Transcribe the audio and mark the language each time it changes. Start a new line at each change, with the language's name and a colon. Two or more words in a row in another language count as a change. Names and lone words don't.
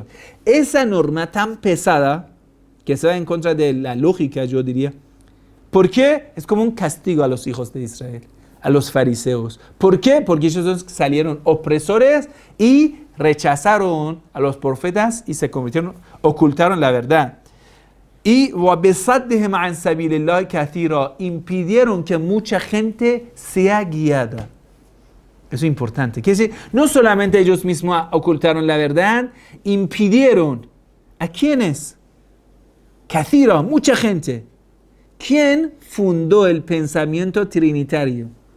Spanish: Esa norma tan pesada, que se va en contra de la lógica, yo diría. ¿Por qué? Es como un castigo a los hijos de Israel, a los fariseos. ¿Por qué? Porque ellos salieron opresores y rechazaron a los profetas y se convirtieron, ocultaron la verdad.
Arabic: Y وَبِصَدِّهِمْ عَنْ سَبِيلِ اللَّهِ كَثِيرًا.
Spanish: Impidieron que mucha gente sea guiada. Eso es importante. Quiere decir, no solamente ellos mismos ocultaron la verdad, impidieron. ¿A quiénes? Kathira, mucha gente. ¿Quién fundó el pensamiento trinitario?